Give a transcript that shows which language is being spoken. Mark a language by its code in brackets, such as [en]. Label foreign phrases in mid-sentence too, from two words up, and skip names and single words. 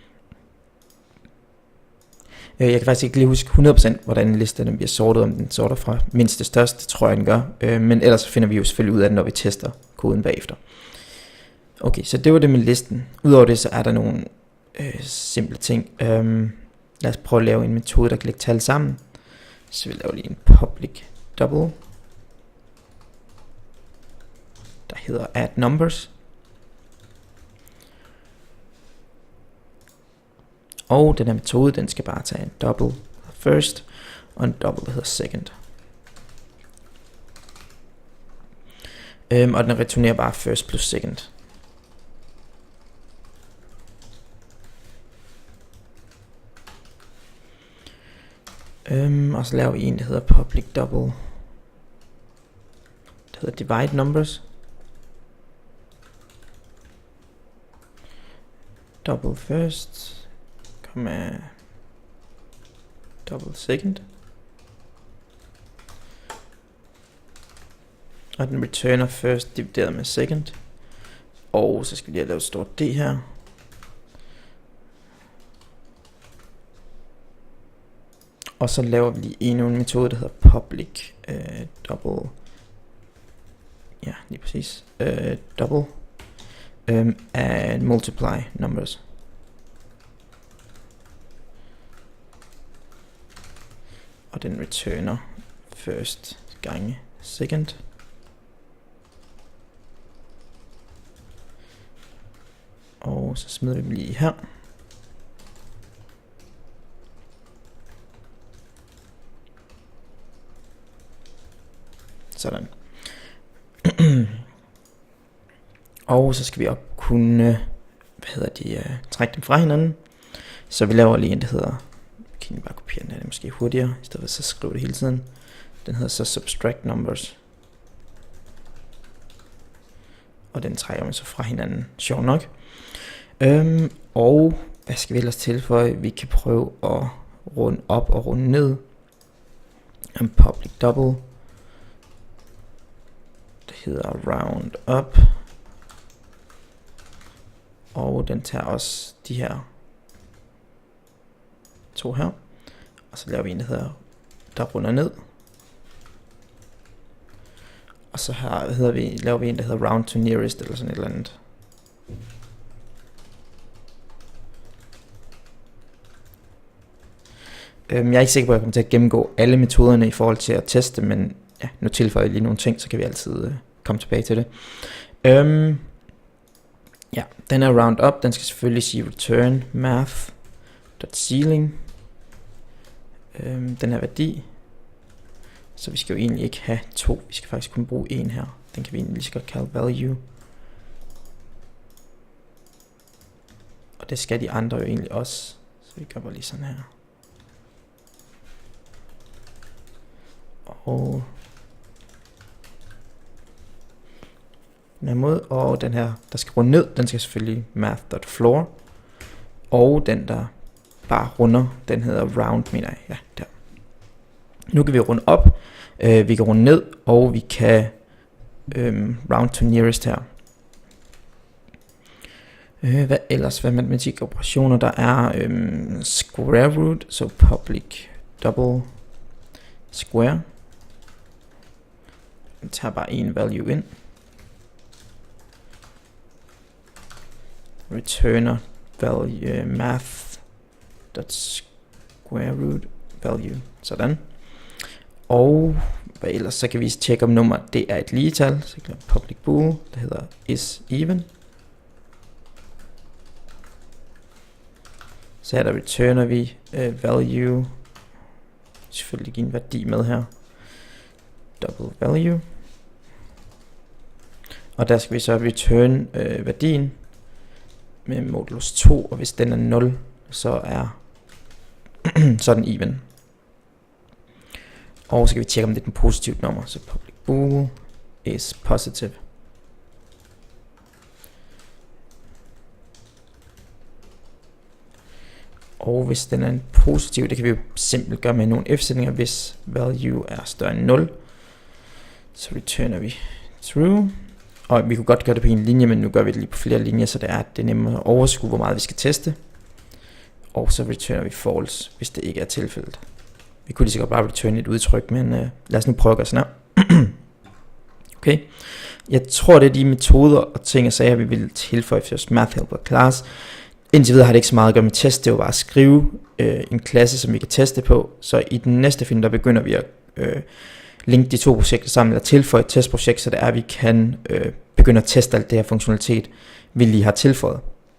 [da] Jeg kan faktisk ikke lige huske 100% hvordan en liste den bliver sortet, om den sorter fra mindst til størst, det tror jeg den gør, men ellers finder vi jo selvfølgelig ud af det, når vi tester koden bagefter. Okay, så det var det med listen. Udover det, så er der nogle simple ting. Lad os prøve at lave en metode, der kan lægge tal sammen. Så vi laver lige en [en] public double, [da] der hedder [en] add numbers. [da] Og den her metode, den skal bare tage en [en] double first, [da] og en double, der hedder second. Og den returnerer bare [en] first plus second. [da] Og så laver vi en, der hedder [en] public double, [da] der hedder [en] divide numbers. Double first, double second. [da] Og den returner first divideret med second. Og så skal vi lige lave et stort D her. Og så laver vi lige endnu en metode, der hedder [en] public double. [da] Ja, lige præcis. [en] Double and multiply numbers. [da] Og den returner first gange second. Og så smider vi dem lige her. Sådan. Og så skal vi op kunne, trække dem fra hinanden. Så vi laver lige en, der hedder, kan jeg bare kopiere den her, det er måske hurtigere, i stedet for så skrive det hele tiden. Den hedder så [en] subtract numbers. [da] Og den trækker man så fra hinanden, sjov nok. Og hvad skal vi ellers tilføje? Vi kan prøve at runde op og runde ned. En [en] public double. [da] Det hedder [en] round up. [da] Og den tager også de her to her. Og så laver vi en, der hedder, der runder ned. Og så laver vi en, der hedder [en] round to nearest, [da] eller sådan et eller andet. Jeg er ikke sikker på, at jeg kommer til at gennemgå alle metoderne i forhold til at teste, men ja, nu tilføjer jeg lige nogle ting, så kan vi altid komme tilbage til det. Ja, den er [en] round up, [da] den skal selvfølgelig sige [en] return math.ceiling. [da] Den her værdi. Så vi skal jo egentlig ikke have 2, vi skal faktisk kun bruge 1 her. Den kan vi egentlig lige så godt kalde value. det skal de andre jo egentlig også. Så vi gør bare lige sådan her. Og den her måde, og den her, der skal runde ned, den skal selvfølgelig math.floor. Og den, der bare runder, den hedder round, mener jeg. Ja, der. Nu kan vi runde op, vi kan runde ned, og vi kan [en] round to nearest [da] her. Hvad ellers? Hvad matematikoperationer? Der er [en] square root, [da] så [en] public double square. [da] Vi tager bare en value ind. [en] Returner value math.square root value. [da] Sådan. Og hvad ellers? Så kan vi tjekke om nummer det er et ligetal. Så kan [en] public bool, [da] der hedder [en] is even. [da] Så her der returner vi value. Selvfølgelig give en værdi med her. [en] Double value. [da] Og der skal vi så return værdien med modulus 2, og hvis den er 0, så er så den even. Og så kan vi tjekke om det er et positivt nummer, så [en] public bool is positive. [da] Og hvis den er en positiv, det kan vi jo simpelt gøre med nogle f-sætninger, hvis value er større end 0, så returner vi true. Og vi kunne godt gøre det på en linje, men nu gør vi det lige på flere linjer, så det er nemmere at overskue, hvor meget vi skal teste. Og så returner vi false, hvis det ikke er tilfældet. Vi kunne lige så godt bare returne et udtryk, men lad os nu prøve at gøre sådan her. Okay. Jeg tror, det er de metoder og ting og sager, vi vil tilføje for vores [en] math helper class. [da] Indtil videre har det ikke så meget at gøre med test, det er jo bare at skrive en klasse, som vi kan teste på. Så i den næste film, der begynder vi at linke de to projekter sammen, eller tilføje et testprojekt, så det er, at vi kan begynde at teste alt det her funktionalitet, vi lige har tilføjet.